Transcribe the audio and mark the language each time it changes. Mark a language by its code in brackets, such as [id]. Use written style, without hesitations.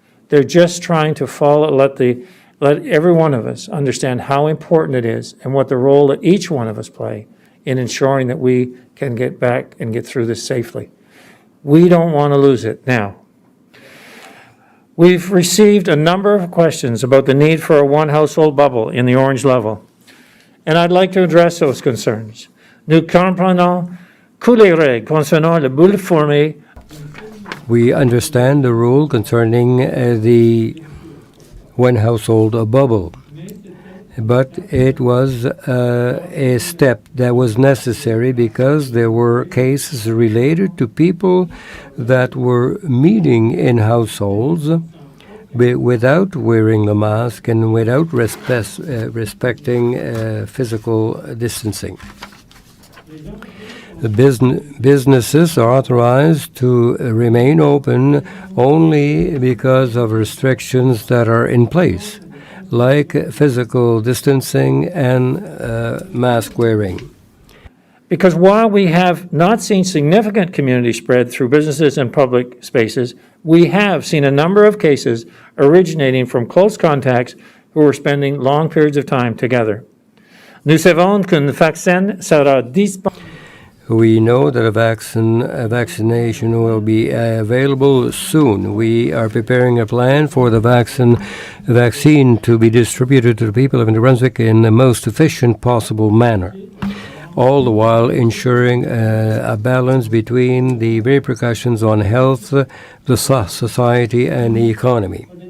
[en] They're just trying to let every one of us understand how important it is and what the role that each one of us play in ensuring that we can get back and get through this safely. We don't want to lose it now. We've received a number of questions about the need for a one household bubble in the orange level, and I'd like to address those concerns. [fr] Nous comprenons que les règles concernant le bulle formée. [en] We understand the rule concerning the one household bubble, but it was a step that was necessary because there were cases related to people that were meeting in households without wearing the mask and without respecting physical distancing. The businesses are authorized to remain open only because of restrictions that are in place, like physical distancing and mask wearing. Because while we have not seen significant community spread through businesses and public spaces, we have seen a number of cases originating from close contacts who were spending long periods of time together. [fr] Nous savons qu'un vaccin sera disponible. [en] We know that a vaccination will be available soon. We are preparing a plan for the vaccine to be distributed to the people of New Brunswick in the most efficient possible manner, all the while ensuring a balance between the repercussions on health, the society, and the economy.